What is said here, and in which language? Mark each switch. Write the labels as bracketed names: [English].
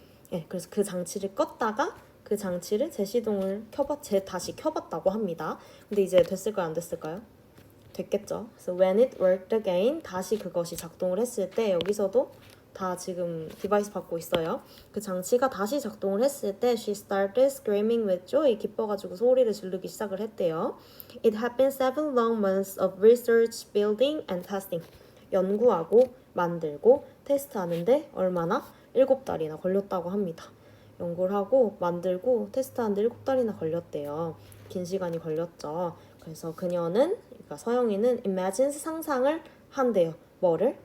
[Korean] 네, 그래서 그 장치를 껐다가 그 장치를 재시동을 다시 켜봤다고 합니다. 근데 이제 됐을까요? 안 됐을까요? 됐겠죠. 그래서 [English] when it worked again, [Korean] 다시 그것이 작동을 했을 때, 여기서도 다 지금 디바이스 받고 있어요. 그 장치가 다시 작동을 했을 때 [English] she started screaming with joy, [Korean] 기뻐가지고 소리를 지르기 시작을 했대요. [English] It had been 7 long months of research, building and testing. [Korean] 연구하고 만들고 테스트하는데 얼마나? 7달이나 걸렸다고 합니다. 연구를 하고 만들고 테스트하는데 7달이나 걸렸대요. 긴 시간이 걸렸죠. 그래서 그녀는, 그러니까 서영이는 imagines, 상상을 한대요. 뭐를?